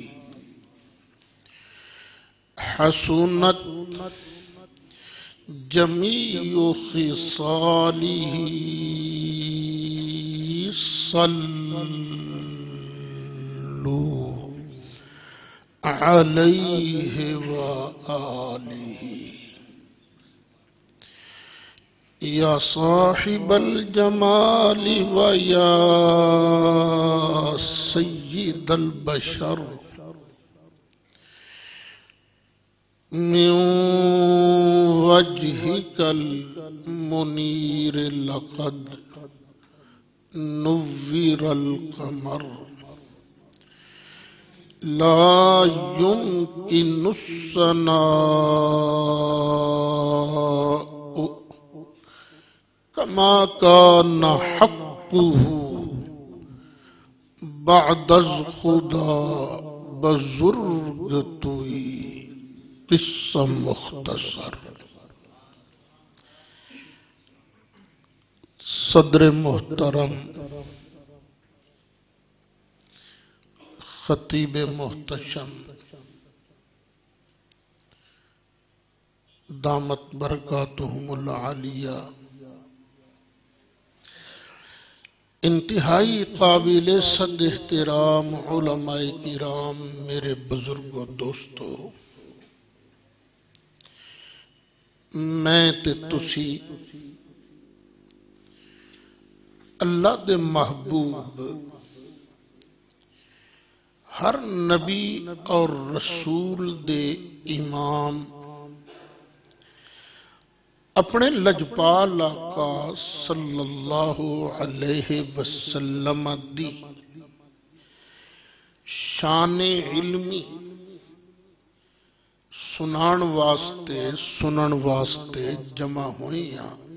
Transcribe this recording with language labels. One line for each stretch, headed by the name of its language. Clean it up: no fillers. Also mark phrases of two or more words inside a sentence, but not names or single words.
Arabic: حسنت جميع خصاله صلوا عليه وآله. یا صاحب الجمال ویا سید البشر من وجهك المنير لقد نور القمر. لا يمكن الثناء كما كان حقه
Persian: بعد خدا بزرگ توئی قصہ مختصر.
Urdu: صدر محترم، خطیب محتشم،
Arabic: دامت برکاتہم العالیہ،
Urdu: انتہائی قابل صد احترام علماء کرام، میرے بزرگوں دوستو،
Punjabi: میں تے تسی اللہ دے محبوب ہر نبی اور رسول دے امام اپنے لجپال آقا
Arabic: صلی اللہ علیہ وسلم
Punjabi: دی شان علمی سنن واسطے جمع ہوئی ہیں.